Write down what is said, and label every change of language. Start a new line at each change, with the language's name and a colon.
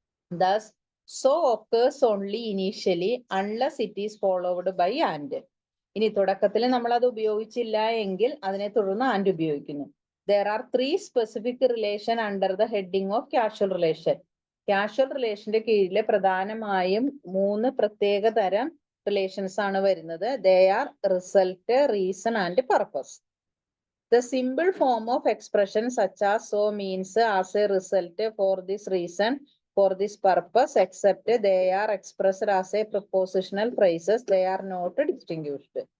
English: thus so occurs only initially unless it is followed by and.
Malayalam: ഇനി തുടക്കത്തിൽ നമ്മൾ അത് ഉപയോഗിച്ചില്ല എങ്കിൽ അതിനെ തുടർന്ന് ആൻഡ് ഉപയോഗിക്കുന്നു.
English: There are 3 specific relation under the heading of causal relation.
Malayalam: Casual റിലേഷന്റെ കീഴിൽ പ്രധാനമായും 3 പ്രത്യേക തരം റിലേഷൻസ് ആണ് വരുന്നത്.
English: They are result, reason and purpose. The simple form of expression such as so means as a result, for this reason, for this purpose, except they are expressed as a prepositional phrases, they are not distinguished.